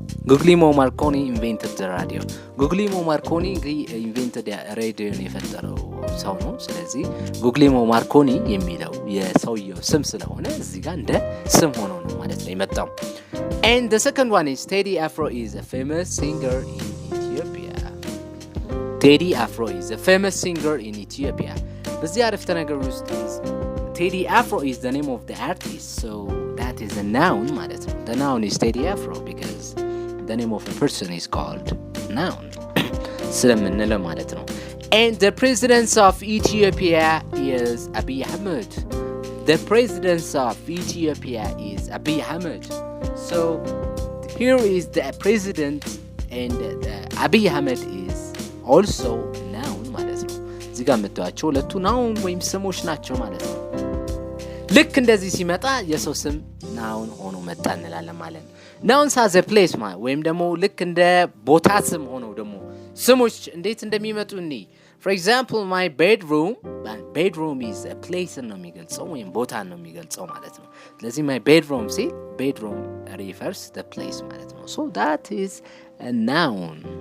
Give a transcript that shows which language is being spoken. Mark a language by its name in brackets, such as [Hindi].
[English] Guglielmo Marconi invented the radio. Guglielmo Marconi invented [Amharic] ሬዲዮን የፈጠረው ሰው ነው። ስለዚህ Guglielmo Marconi የሚለው የሰውየው ስም ስለሆነ እዚህ ጋር እንደ ስም ሆኖ ነው ማለት ነው የመጣው። [English] And the second one is Teddy Afro is a famous singer in Ethiopia. Teddy Afro is a famous singer in Ethiopia. [Amharic] በዚህ አረፍተ ነገር ውስጥ [English] Teddy Afro is the name of the artist, so that is a noun [Amharic] ማለት ነው። [English] The noun is Teddy Afro because the name of a person is called noun [Amharic] ስለምንለው ማለት ነው። [English] And the president of Ethiopia is Abiy Ahmed. The president of Ethiopia is Abiy Ahmed. So here is the president and Abiy Ahmed is also noun [Amharic] ማለት ነው። እዚህ ጋር የምታዩቸው ሁለቱ noun ወይም ስሞች ናቸው ማለት ነው። ልክ እንደዚህ ሲመጣ የሰው ስም noun ሆኖ መጣ እንላለን ማለት ነው። [English] Nouns has a place [Amharic] ወይም ደግሞ ልክ እንደ ቦታ ስም ሆኖ ደግሞ ስሞች እንዴት እንደሚመጡ እንይ። [English] For example, my bedroom is a place [Amharic] ነው የሚገልጸው ወይም ቦታ ነው የሚገልጸው ማለት ነው። ስለዚህ my bedroom ሲል [English] bedroom refers the place [Amharic] ማለት ነው። [English] So that is a noun